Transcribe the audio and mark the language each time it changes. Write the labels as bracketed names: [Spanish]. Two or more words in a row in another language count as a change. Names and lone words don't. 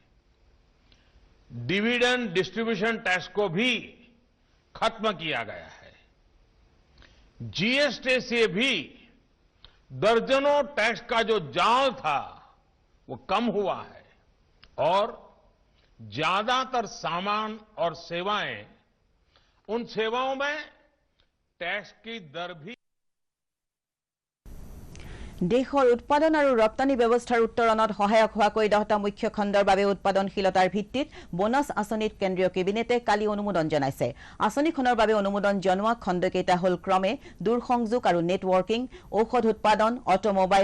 [English] dividend distribution tax [Hindi] को भी खत्म किया गया है जीएसटी से भी दर्जनों टैक्स का जो जाल था वो कम हुआ है और ज्यादातर सामान और सेवाएं उन सेवाओं में टैक्स की दर भी [Assamese] দেশৰ উৎপাদন আৰু ৰপ্তানি ব্যৱস্থাৰ উত্তৰণত সহায়ক হোৱাকৈ 10টা মুখ্য খণ্ডৰ বাবে উৎপাদনশীলতাৰ ভিত্তিত বোনাছ আঁচনিত কেন্দ্ৰীয় কেবিনেটে কালি অনুমোদন জনাইছে আঁচনিখনৰ বাবে অনুমোদন জনোৱা খণ্ডকেইটা হ'ল ক্ৰমে দূৰসংযোগ আৰু নেটৱৰ্কিং ঔষধ উৎপাদন অটোমোবাইল